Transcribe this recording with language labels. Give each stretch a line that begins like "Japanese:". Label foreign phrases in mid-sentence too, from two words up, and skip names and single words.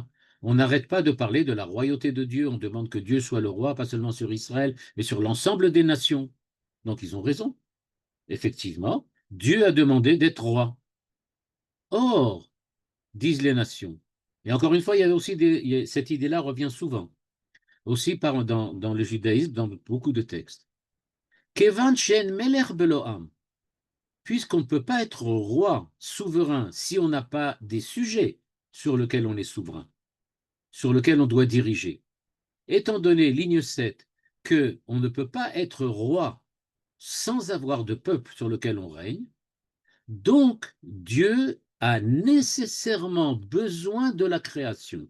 French: On n'arrête pas de parler de la royauté de Dieu. On demande que Dieu soit le roi, pas seulement sur Israël, mais sur l'ensemble des nations. Donc, ils ont raison. Effectivement, Dieu a demandé d'être roi. Or, disent les nations. Et encore une fois, il y a aussi cette idée-là revient souvent, aussi dans le judaïsme, dans beaucoup de textes.
Hebrew: כיוון שאין מלך בלא עם.
French: Puisqu'on ne peut pas être roi, souverain, si on n'a pas des sujets sur lesquels on est souverain, sur lesquels on doit diriger. Étant donné, ligne 7, qu'on ne peut pas être roi sans avoir de peuple sur lequel on règne, donc Dieu a nécessairement besoin de la création.